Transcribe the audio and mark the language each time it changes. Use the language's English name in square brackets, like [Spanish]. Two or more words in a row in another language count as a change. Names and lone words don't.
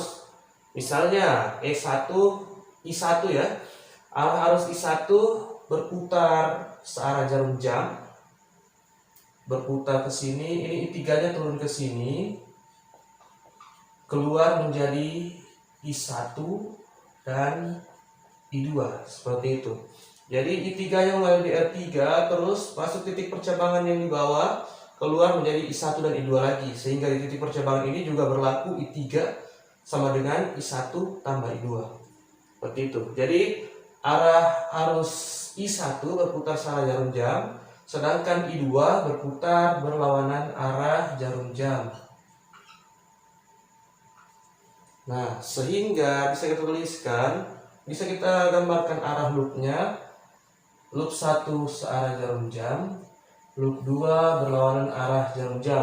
[Indonesian] Misalnya E1, I1 ya, arah arus I1 berputar searah jarum jam, berputar ke sini, ini I3-nya turun ke sini, keluar menjadi I1 dan I2, seperti itu. Jadi I3 yang mengalir di R3 terus masuk titik percabangan yang di bawah, keluar menjadi I1 dan I2 lagi, sehingga di titik percabangan ini juga berlaku I3 sama dengan I1 tambah I2. Seperti itu. Jadi arah arus I1 berputar searah jarum jam, sedangkan I2 berputar berlawanan arah jarum jam. Nah, sehingga bisa kita tuliskan, bisa kita gambarkan arah loopnya. Loop 1 searah jarum jam, loop 2 berlawanan arah jarum jam.